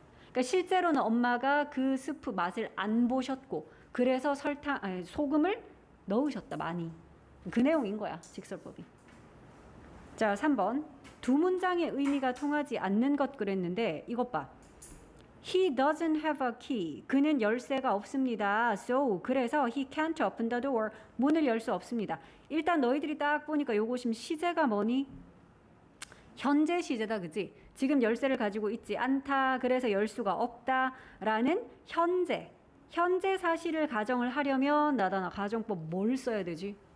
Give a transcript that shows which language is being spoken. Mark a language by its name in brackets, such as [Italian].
[Korean] 그러니까 실제로는 엄마가 그 스프 맛을 안 보셨고 그래서 소금을 넣으셨다 많이. 그 내용인 거야 직설법이. 자, 3번. 두 문장의 의미가 통하지 않는 것 그랬는데 이것 봐. [English] He doesn't have a key. [Korean] 그는 열쇠가 없습니다. [English] So [Korean] 그래서 [English] he can't open the door. [Korean] 문을 열 수 없습니다. 일단 너희들이 딱 보니까 요거 지금 시제가 뭐니? 현재 시제다. 그치? 지금 열쇠를 가지고 있지 않다. 그래서 열 수가 없다라는 현재 사실을 가정을 하려면 나다나 가정법 뭘 써야 되지?